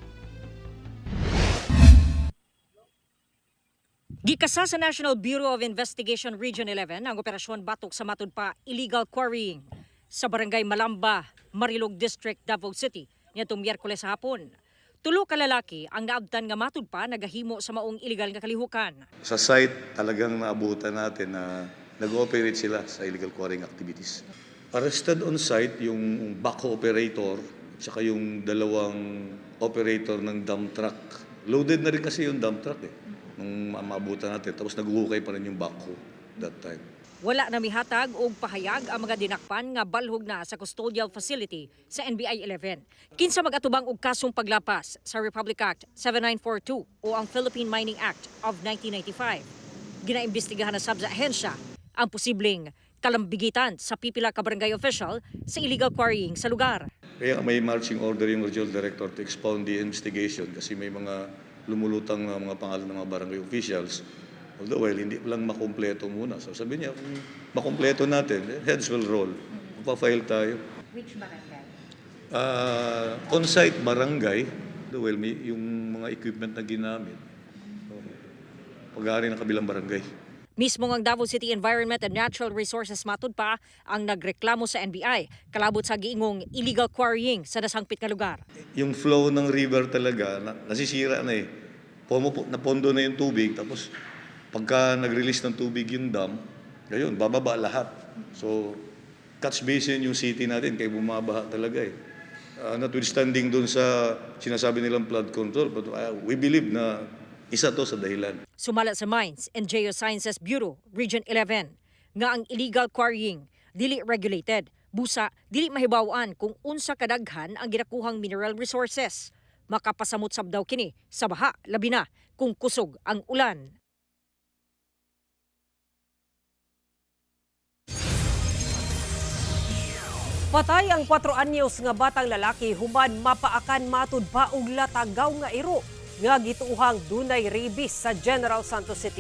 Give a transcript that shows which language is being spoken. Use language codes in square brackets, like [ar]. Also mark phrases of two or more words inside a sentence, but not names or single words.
[ceb] Gikasa sa National Bureau of Investigation Region 11 ang operasyon batok sa matud pa [en] illegal quarrying [ceb] sa barangay Malamba, Marilog District, Davao City nitong Miyerkules hapon. 3 ka lalaki ang naabtan nga matud pa nagahimo sa maong illegal nga kalihukan. [tl] Sa site talagang naabutan natin na nag-ooperate sila sa [en] illegal quarrying activities. Arrested on site [tl] yung backhoe operator at saka yung 2 operator ng [en] dump truck. [tl] Loaded na rin kasi yung [en] dump truck [tl] nung maabutan natin. Tapos naguhukay pa rin yung backhoe [en] that time. [ceb] Wala na mihatag og pahayag ang mga dinakpan nga balhog na sa custodial facility sa NBI 11. Kinsa mag-atubang og kasong paglapas sa Republic Act 7942 o ang Philippine Mining Act of 1995. Ginaimbestigahan na sab sa ahensya ang posibleng kalambigitan sa pipila ka barangay official sa [en] illegal quarrying [ceb] sa lugar. [tl] Kaya may [en] marching order [tl] yung [en] regional director to expound the investigation [tl] kasi may mga lumulutang na mga pangalan ng mga barangay officials. Although, hindi lang makumpleto muna. So sabi niya, kung makumpleto natin, [en] heads will roll. [tl] Magpa-file tayo. [en] Which barangay? [tl] On-site barangay, may yung mga equipment na ginamit. So, pag-aari ng kabilang barangay. [ceb] Mismo ang Davao City Environment and Natural Resources matud pa ang nagreklamo sa NBI kalabot sa giingong [en] illegal quarrying [ceb] sa nasangpit nga lugar. [tl] Yung flow ng river talaga, nasisira na eh. Napondo na yung tubig, tapos pagka nag-release ng tubig yung dam, ngayon, bababa lahat. So, [en] catch basin [tl] yung city natin, kaya bumabaha talaga eh. Notwithstanding dun sa sinasabi nilang [en] flood control, but we believe [tl] na isa to sa dahilan. [ceb] Sumala sa Mines and Geosciences Bureau, Region 11, nga ang [en] illegal quarrying [ceb] dili regulated, busa dili mahibawaan kung unsa kadaghan ang ginakuhang [en] mineral resources. [ceb] Makapasamot sab daw kini sa baha, labi na kung kusog ang ulan. Patay ang 4 anyos nga batang lalaki human mapaakan matud pa og latagaw nga iro nga gituuhang dunay rabies sa General Santos City.